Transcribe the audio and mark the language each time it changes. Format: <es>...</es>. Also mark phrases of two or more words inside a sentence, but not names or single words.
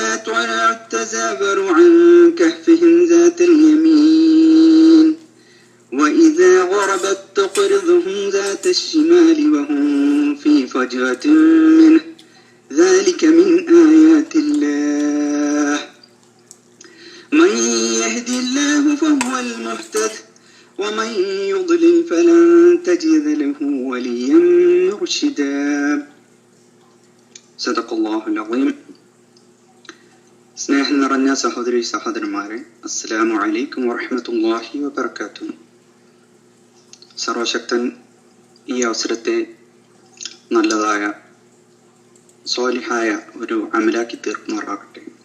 <ar>طلعت تزاور عن كهفهم ذات اليمين وإذا غربت تقرضهم ذات الشمال وهم في فجوة منه ذلك من آيات الله من يهدي الله فهو المهتد ومن يضلل فلن تجد له وليا مرشدا. صدق الله العظيم.</ar> <ml>സ്നേഹം നിറഞ്ഞ സഹോദരി സഹോദരന്മാരെ,</ml> <ar>السلام عليكم ورحمة الله وبركاته.</ar> <ml>സർവശക്തൻ ഈ അവസരത്തെ നല്ലതായ സ്വാലിഹായ ഒരു അമലാക്കി തീർക്കുമാറാകട്ടെ.</ml>